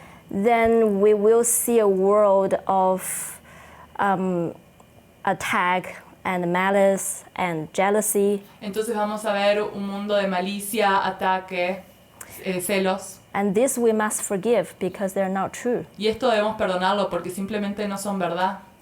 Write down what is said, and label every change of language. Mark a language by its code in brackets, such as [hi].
[en] then we will see a world of attack and malice and jealousy. [es] entonces vamos a ver un mundo de malicia, ataque, celos. [en] And this we must forgive because they're not true. [es] Y esto debemos perdonarlo porque simplemente no son verdad.